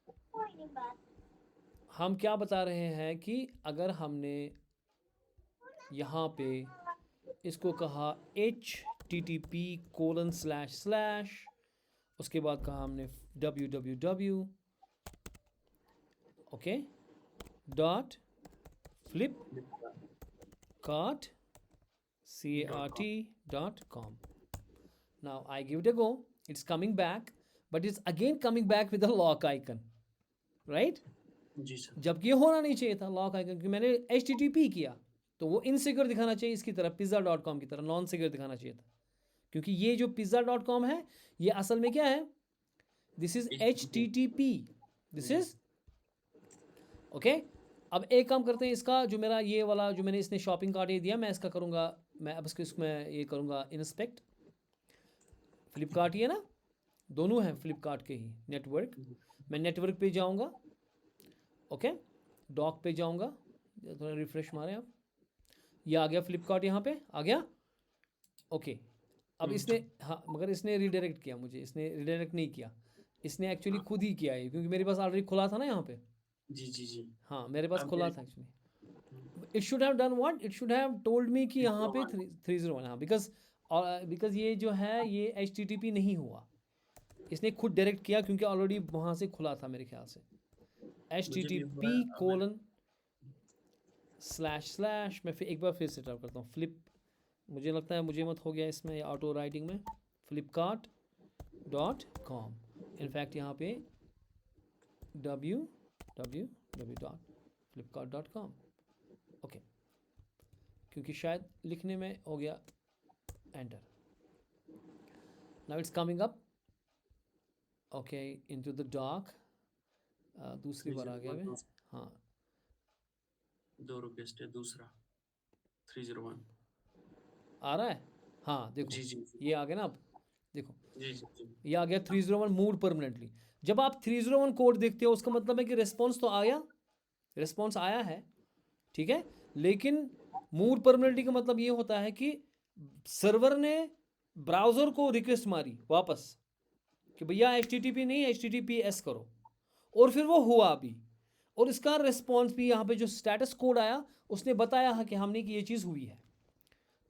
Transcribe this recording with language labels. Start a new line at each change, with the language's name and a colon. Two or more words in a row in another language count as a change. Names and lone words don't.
Hindi: हम क्या बता रहे हैं कि अगर हमने यहाँ पे इसको कहा http:// उसके बाद कहा हमने www ओके डॉट flipkart.com.
English: Now I give it a go. It's coming back, but it's again coming back with a lock icon, right?
Hindi: जी सर. जबकि ये होना नहीं चाहिए था
English: lock icon,
Hindi: क्योंकि मैंने HTTP किया तो वो इनसिक्योर दिखाना चाहिए, इसकी तरह pizza.com की तरह
English: non secure
Hindi: दिखाना चाहिए था. क्योंकि ये जो pizza.com है ये असल में क्या है?
English: This is HTTP. This is okay.
Hindi: अब एक काम करते हैं, इसका जो मेरा ये वाला जो मैंने इसने
English: shopping cart
Hindi: ये दिया, मैं इसका करूँगा, मैं अब इसमें ये करूँगा इंस्पेक्ट. फ्लिपकार्ट ही है ना, दोनों हैं फ्लिपकार्ट के ही नेटवर्क. मैं नेटवर्क पे जाऊँगा, ओके, डॉक पे जाऊँगा, थोड़ा रिफ्रेश मारें आप. ये आ गया फ्लिपकार्ट, यहाँ पे आ गया. ओके. अब इसने, हाँ, मगर इसने रिडायरेक्ट किया मुझे, इसने रिडायरेक्ट नहीं किया, इसने एक्चुअली खुद ही किया है, क्योंकि मेरे पास ऑलरेडी खुला था ना यहाँ पे. जी जी जी. हाँ, मेरे पास अब खुला मेरे- था एक्चुअली.
English: it should have done what, it should have told me
Hindi: कि यहाँ पे
English: 301.
Hindi: हाँ, बिकॉज ये जो है ये HTTP नहीं हुआ, इसने खुद डायरेक्ट किया, क्योंकि ऑलरेडी वहाँ से खुला था मेरे ख्याल से. http:// मैं फिर एक बार फिर से टाइप करता हूँ फ्लिप, मुझे लगता है मुझे मत हो गया इसमें
English: auto writing
Hindi: में, flipkart.com. इनफैक्ट यहाँ पे www.flipkart.com. ओके, क्योंकि शायद लिखने में हो गया एंटर.
English: Now it's coming up, okay, into the doc.
Hindi: दूसरी बार आ गया मैं. हाँ, 2 रिक्वेस्ट है, दूसरा 301. आ रहा है. हाँ देखो, जी जी जी. ये आ गया ना. अब देखो, जी जी जी. ये आ गया 301
English: moved permanently.
Hindi: जब आप 301 कोड देखते हो, उसका मतलब है कि रिस्पॉन्स तो आया, रिस्पॉन्स आया है, ठीक है, लेकिन
English: moved permanently
Hindi: का मतलब ये होता है कि सर्वर ने ब्राउज़र को रिक्वेस्ट मारी वापस कि भैया HTTP नहीं HTTPS करो, और फिर वो हुआ भी, और इसका रिस्पॉन्स भी यहाँ पे जो
English: status code
Hindi: आया उसने बताया है कि हमने कि ये चीज़ हुई है.